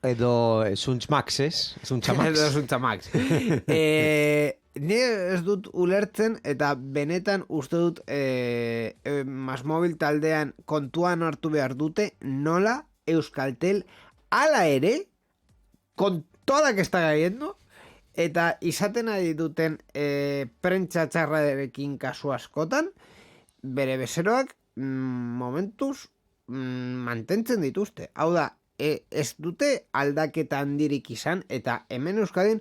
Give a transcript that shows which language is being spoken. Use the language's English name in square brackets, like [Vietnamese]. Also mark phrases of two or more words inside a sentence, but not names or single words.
[Basque] Edo Zuntz Max, ez? Zuntza Max. Edo Zuntza Max. Ni ez dut ulertzen, eta benetan uste dut MásMóvil taldean kontuan hartu behar dute nola Euskaltel ala ere, [Spanish] con toda que está cayendo, [Basque] eta izaten ari duten prentsa txarrarekin kasu askotan, bere bezeroak momentuz mantentzen dituzte. Hau da, ez dute aldaketa handirik izan, eta hemen Euskadin...